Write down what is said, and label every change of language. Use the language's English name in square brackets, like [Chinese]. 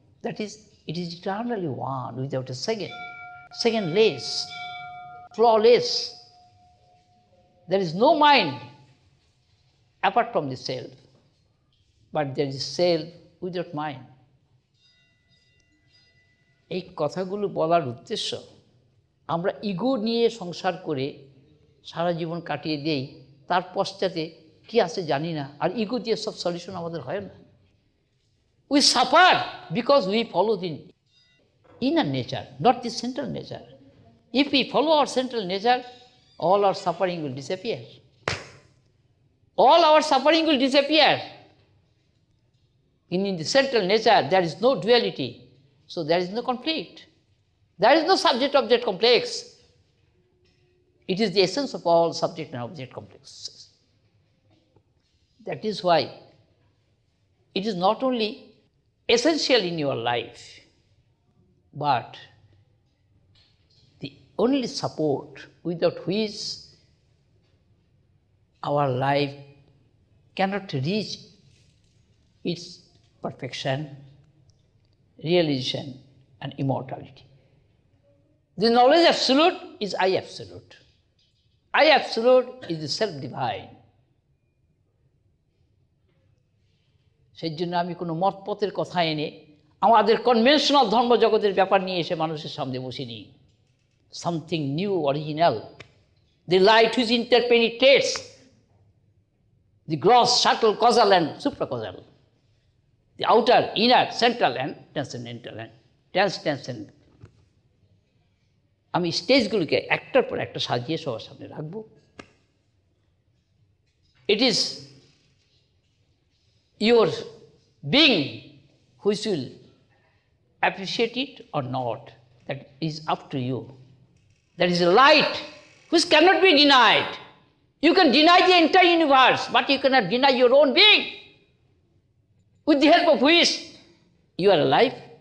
[English] That is, it is eternally one without a secondless, flawless. There is no mind apart from the self, but there is self without mind. [Bangla] এই কথাগুলো বলার উদ্দেশ্য, আমরা ego নিয়ে সংসার করে সারা জীবন কাটিয়ে দেই, তার পশ্চাতে কি আছে জানি না, আর ইগো দিয়ে সব সলিউশন আমাদের হয় না। [English] We suffer because we follow the inner nature, not the central nature. If we follow our central nature, all our suffering will disappear. All our suffering will disappear. In the central nature, there is no duality, so there is no conflict. There is no subject-object complex. It is the essence of all subject and object complexes. That is why it is not only essential in your life, but the only support without which our life cannot reach its perfection, realization, and immortality. The knowledge absolute is I absolute. I absolute is the self-divine. [Bangla] সেই জন্য আমি কোনো মতপথের কথা এনে আমাদের conventional ধর্মজগতের ব্যাপার নিয়ে এসে মানুষের সামনে বসিনি। [English] Something new, original, the light which interpenetrates the gross, subtle, causal and supracausal, the outer, inner, central and transcendental and transcendent. [Bangla] আমি স্টেজগুলিকে একটার পর একটা সাজিয়ে সবার সামনে রাখবো। [English] It is your being which will appreciate it or not, that is up to you. There is a light which cannot be denied. You can deny the entire universe, but you cannot deny your own being, with the help of which you are alive.